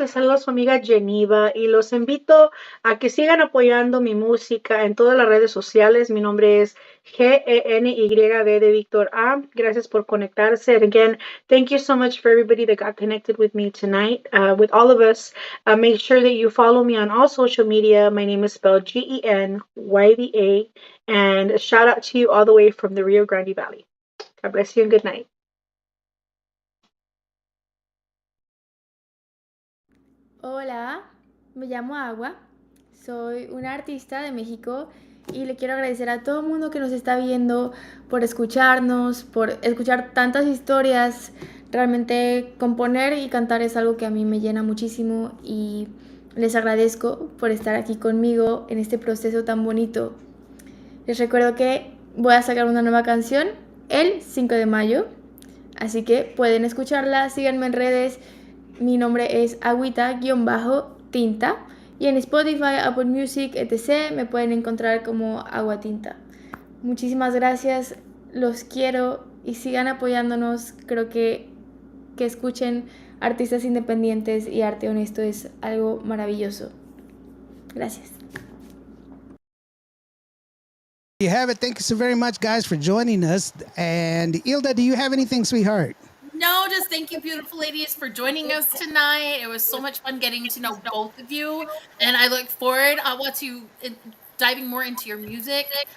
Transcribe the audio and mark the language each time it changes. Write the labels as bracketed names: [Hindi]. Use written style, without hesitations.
[Spanish] Les saluda su amiga Genyva y los invito a que sigan apoyando mi música en todas las redes sociales. Mi nombre es GENYB de Víctor A. Gracias por conectarse. [English] And again, thank you so much for everybody that got connected with me tonight, with all of us. Make sure that you follow me on all social media. My name is spelled GENYVA. And a shout out to you all the way from the Rio Grande Valley. God bless you and good night. [Spanish] Hola, me llamo Agua, soy una artista de México y le quiero agradecer a todo el mundo que nos está viendo por escucharnos, por escuchar tantas historias. Realmente componer y cantar es algo que a mí me llena muchísimo y les agradezco por estar aquí conmigo en este proceso tan bonito. Les recuerdo que voy a sacar una nueva canción el 5 de mayo, así que pueden escucharla, síganme en redes. Mi nombre es Agüita-Tinta y en Spotify, Apple Music, etc. me pueden encontrar como Agua Tinta. Muchísimas gracias, los quiero y sigan apoyándonos. Creo que escuchen artistas independientes y arte honesto es algo maravilloso. Gracias. [English] You have it. Thank you so very much, guys, for joining us. And Ilda, do you have anything, sweetheart? No, just thank you, beautiful ladies, for joining us tonight. It was so much fun getting to know both of you, and I look forward to diving more into your music.